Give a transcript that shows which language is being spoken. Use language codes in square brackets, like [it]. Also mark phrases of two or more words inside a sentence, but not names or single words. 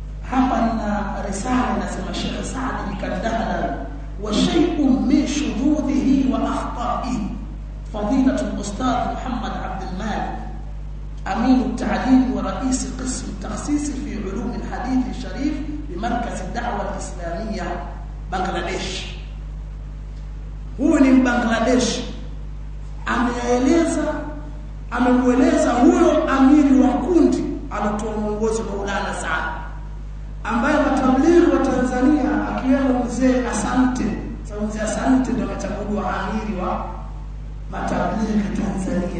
[sw] hapa na risala nasema [ar] Sheikh Saad al-Kandahla وشيء من شذوذه وأخطائه فضيلة الأستاذ Muhammad Abdul Malik أمين التعليم ورئيس قسم التخصيص في علوم الحديث الشريف بمركز الدعوة الإسلامية بنغلاديش. هو من بنغلاديش [sw] amemueleza huyo amiri wa kundi alitoa mwongozo Maulana Saad ambaye matablighi wa Tanzania akiwemo mzee Asante. Sasa mzee Asante ndio amechaguliwa amiri wa matablighi Tanzania.